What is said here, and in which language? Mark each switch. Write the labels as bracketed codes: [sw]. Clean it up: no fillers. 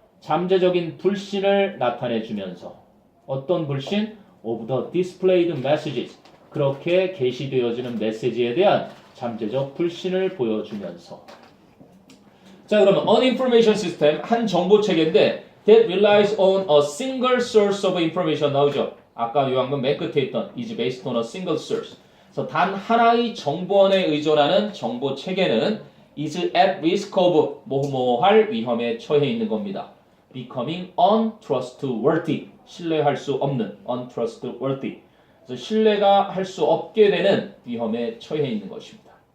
[ko] 잠재적인 불신을 나타내주면서 어떤 불신? [en] of the displayed messages [ko] 그렇게 게시되어지는 메시지에 대한 잠재적 불신을 보여주면서 자 그러면 [en] an information system [ko] 한 정보 체계인데 [en] that relies on a single source of information [ko] 나오죠. 아까 요한문 맨 끝에 있던 [en] is based on a single source [ko] 그래서 단 하나의 정보원에 의존하는 정보 체계는 [en] is at risk of [ko] 뭐뭐할 위험에 처해 있는 겁니다. [en] becoming untrustworthy [ko] 신뢰할 수 없는 untrustworthy 그래서 신뢰가 할 수 없게 되는 위험에 처해 있는 것입니다.